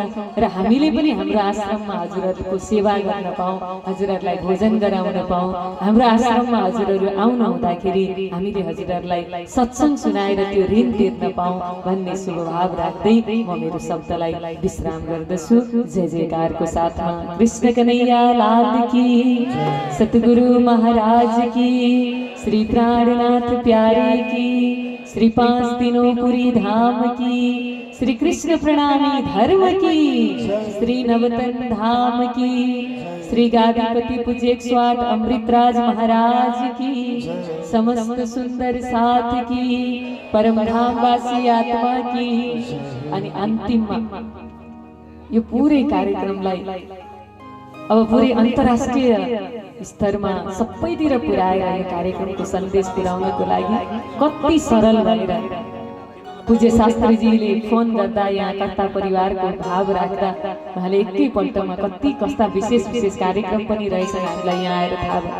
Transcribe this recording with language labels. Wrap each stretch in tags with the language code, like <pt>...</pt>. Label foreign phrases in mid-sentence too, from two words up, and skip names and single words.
<ne>र हामीले पनि हाम्रो आश्रममा हजुरहरूको सेवा गर्न पाऊँ, हजुरहरूलाई भोजन गराउन पाऊँ। हाम्रो आश्रममा हजुरहरू आउन हुँदाखेरि हामीले हजुरहरूलाई सत्सङ्ग सुनाएर त्यो ऋण तिर्न पाऊँ भन्ने शुभभाव राख्दै म मेरो शब्दलाई विश्राम गर्दछु।</ne> <hi>जय जयकारको साथमा कृष्ण कन्हैया लाल की, सतगुरु महाराज की, श्री प्राणनाथ प्यारे की, श्री 5 दिनों पुरी धाम की, श्री कृष्ण प्रणामी धर्म की, श्री नवतन धाम की, श्री गादीपति पूज्य 108 अमृतराज महाराज की, समस्त सुंदर साथ की, परम धामवासी आत्मा की।</hi> <ne>अनि अन्तिममा यो पुरै कार्यक्रमलाई अब पुरै अन्तर्राष्ट्रिय स्तरमा सबैतिर पुर्याएर यो कार्यक्रमको सन्देश पुर्याउनको लागि कति सरल भएर पूज्य शास्त्रीजीले फोन गर्दा यहाँ कर्ता परिवारको भाव राख्दा उहाँले एकैपल्टमा कति कस्ता विशेष विशेष कार्यक्रम पनि रहेछन् हामीलाई यहाँ आएर थाहा भयो।</ne>